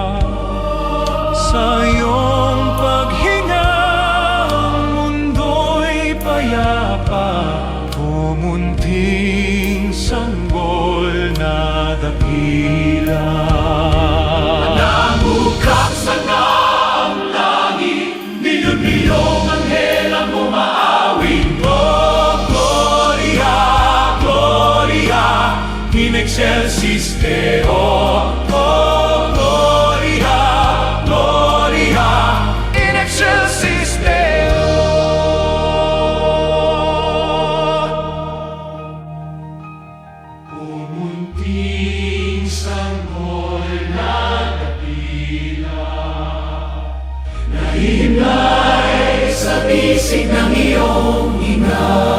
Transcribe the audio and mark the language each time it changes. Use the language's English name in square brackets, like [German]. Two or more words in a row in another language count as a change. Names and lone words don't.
[Filipino] Sa iyong paghinga ang mundo'y payapa, o munting sanggol na dakila. Nabuksan na ang langit, milyon-milyong anghel ang umaawit. [Latin] Oh, Gloria, Gloria, in excelsis Deo. Oh, Gloria, Gloria, in excelsis Deo. [Filipino] O munting sanggol na dakila, nahihimlay sa bisig ng iyong hinga.